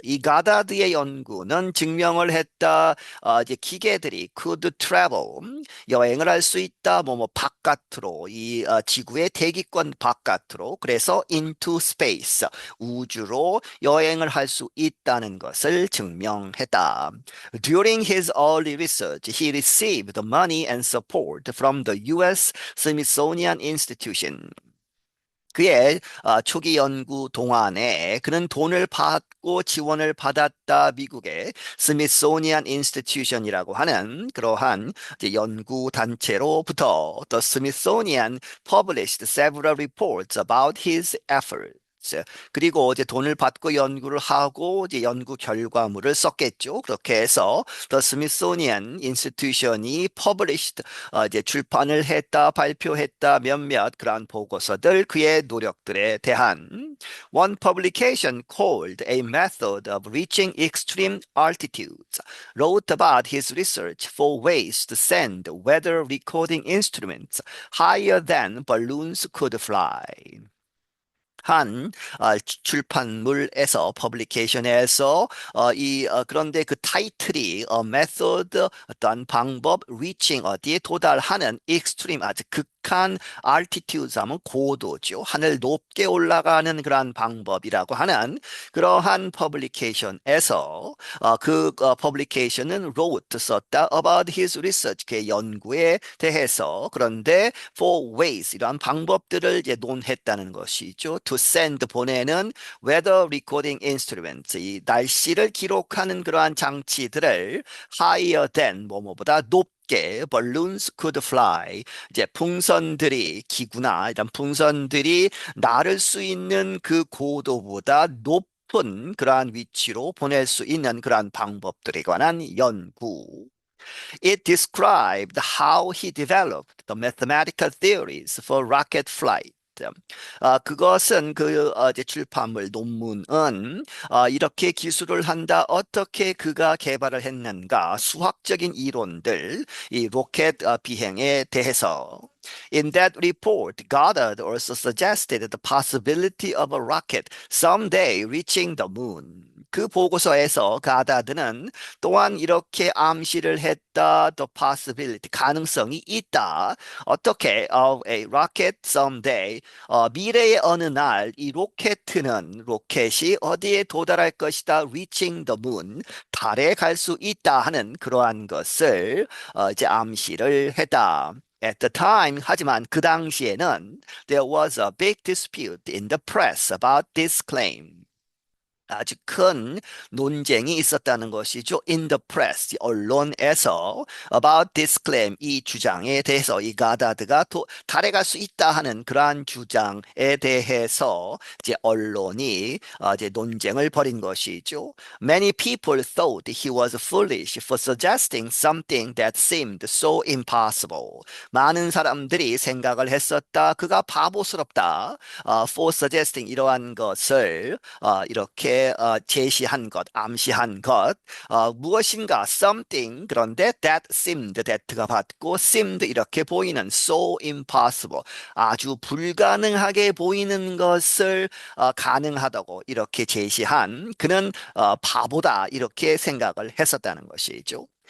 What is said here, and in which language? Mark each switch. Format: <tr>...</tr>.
<ko>이 가다드의 연구는 증명을 했다. 이제 기계들이</ko> <en>could travel,</en> <ko>여행을 할 수 있다. 뭐뭐 바깥으로, 이 지구의 대기권 바깥으로. 그래서</ko> <en>into space,</en> <ko>우주로 여행을 할 수 있다는 것을 증명했다.</ko> <en>During his early research, he received money and support from the U.S. Smithsonian Institution.</en> <ko>그의 초기 연구 동안에 그는 돈을 받고 지원을 받았다. 미국의 스미소니안 인스티튜션이라고 하는 그러한 이제 연구 단체로부터</ko> <en>The Smithsonian published several reports about his efforts.</en> <ko>그리고 이제 돈을 받고 연구를 하고 이제 연구 결과물을 썼겠죠.</ko> <en>그렇게 해서 The Smithsonian Institution이 published,</en> <ko>이제 출판을 했다, 발표했다 몇몇 그러한 보고서들, 그의 노력들에 대한</ko> <en>one publication called A Method of Reaching Extreme Altitudes wrote about his research for ways to send weather recording instruments higher than balloons could fly.</en> <ko>한 출판물에서 퍼블리케이션에서 그런데 그 타이틀이 메소드, 어떤 방법, reaching, 어디에 도달하는, extreme, 아주 극한, altitude 하면 고도죠. 하늘 높게 올라가는 그러한 방법이라고 하는 그러한 퍼블리케이션에서 그 퍼블리케이션은 wrote, 썼다,</ko> <en>about his research,</en> <ko>그의 연구에 대해서. 그런데</ko> <en>for ways,</en> <ko>이러한 방법들을 이제 논했다는 것이죠.</ko> <en>to send,</en> <ko>보내는</ko> <en>weather recording instruments,</en> <ko>이 날씨를 기록하는 그러한 장치들을</ko> <en>higher than,</en> <ko>뭐뭐보다 높게,</ko> <en>balloons could fly,</en> <ko>이제 풍선들이, 기구나 이런 풍선들이 날을 수 있는 그 고도보다 높은 그러한 위치로 보낼 수 있는 그러한 방법들에 관한 연구.</ko> <en>It described how he developed the mathematical theories for rocket flight.</en> <ko>그것은 이제 출판물 논문은 이렇게 기술을 한다. 어떻게 그가 개발을 했는가? 수학적인 이론들, 이 로켓 비행에 대해서.</ko> <en>In that report, Goddard also suggested the possibility of a rocket someday reaching the moon.</en> <ko>그 보고서에서 가다드는 또한 이렇게 암시를 했다.</ko> <en>The possibility,</en> <ko>가능성이 있다. 어떻게?</ko> <en>Of a rocket someday,</en> <ko>미래의 어느 날 이 로켓이 어디에 도달할 것이다.</ko> <en>Reaching the moon,</en> <ko>달에 갈 수 있다 하는 그러한 것을 이제 암시를 했다.</ko> <en>At the time,</en> <ko>하지만 그 당시에는</ko> <en>there was a big dispute in the press about this claim.</en> <ko>아주 큰 논쟁이 있었다는 것이죠.</ko> <en>In the press,</en> <ko>언론에서</ko> <en>about this claim,</en> <ko>이 주장에 대해서, 이 가다드가 달에 갈 수 있다 하는 그러한 주장에 대해서 이제 언론이 이제 논쟁을 벌인 것이죠.</ko> <en>Many people thought he was foolish for suggesting something that seemed so impossible.</en> <ko>많은 사람들이 생각을 했었다. 그가 바보스럽다.</ko> <en>For suggesting,</en> <ko>이러한 것을 이렇게 제시한 것, 암시한 것, 무엇인가, something, 그런데</ko> <en>that seemed,</en> <ko>that가 받고 seemed 이렇게 보이는,</ko> <en>so impossible,</en> <ko>아주 불가능하게 보이는 것을 가능하다고 이렇게 제시한, 그는 바보다 이렇게 생각을 했었다는 것이죠.</ko>